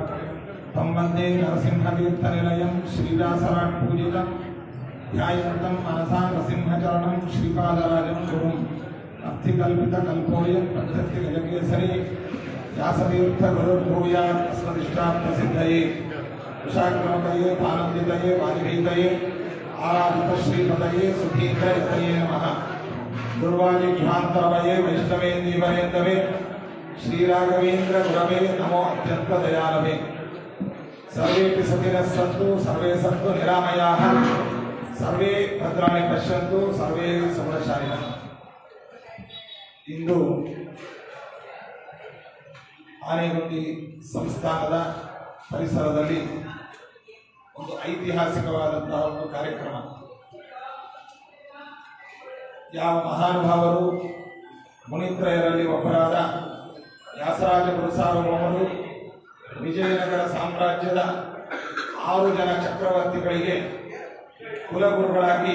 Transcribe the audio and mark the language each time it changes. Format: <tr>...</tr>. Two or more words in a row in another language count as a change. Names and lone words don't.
<sa>ತಂ ವಂದೇ ನರಸಿಂಹತೀರ್ಥನಿಲಯಂ ಶ್ರೀವ್ಯಾಸರಾಟ್ ಪೂಜಿತಂ ಧ್ಯಾಯಂತಂ ಮನಸಾ ನರಸಿಂಹಚರಣಂ ಶ್ರೀಪಾದರಾಜಂ ಗುರುಂ ಅರ್ಥಿಕಲ್ಪಿತಕಲ್ಪೋಯಂ ಪ್ರಶಸ್ತಿ ಗಜಕೇಸರಿ ವ್ಯಾಸತೀರ್ಥ ಗುರುರ್ಭೂಯಾತ್ ಅಸ್ಮದಿಷ್ಟಾರ್ಥಸಿದ್ಧಯೇ ಕುಶಾಗ್ರಮತಯೇ ಆನಂದಿತಯೇ ವಾದಿಭೀತಯೇ ಆರಾಧಿತ ಶ್ರೀಪದಯೇ ಸುಧೀಂದ್ರಯತಯೇ ನಮಃ. ದುರ್ವಾದಿಭ್ರಾಂತರವಯೇ ವೈಷ್ಣವೇಂದೀವರೇಂದವೇ ಶ್ರೀರಾಘವೇಂದ್ರ ಗುರವೇ ನಮೋ ಅತ್ಯಂತ ದಯಾಲವೇ. ಸರ್ವೇಪಿ ಸುಖಿನಃ ಸಂತು ಸರ್ವೇ ಸಂತು ನಿರಾಮಯಾಃ ಸರ್ವೇ ಭದ್ರಾಣಿ ಪಶ್ಯಂತು ಸರ್ವೇ ಸುಗುಣಶಾಲಿನಃ.</sa> <kn>ಇಂದು ಆನೆಗುಂದಿ ಸಂಸ್ಥಾನದ ಪರಿಸರದಲ್ಲಿ ಒಂದು ಐತಿಹಾಸಿಕವಾದಂತಹ ಒಂದು ಕಾರ್ಯಕ್ರಮ. ಯಾವ ಮಹಾನುಭಾವರು ಮುನಿತ್ರಯರಲ್ಲಿ ಒಬ್ಬರಾದ ವ್ಯಾಸರಾಜ ಗುರುಸಾರ್ವಭೌಮರು ವಿಜಯನಗರ ಸಾಮ್ರಾಜ್ಯದ 6 ಜನ ಚಕ್ರವರ್ತಿಗಳಿಗೆ ಕುಲಗುರುಗಳಾಗಿ</kn>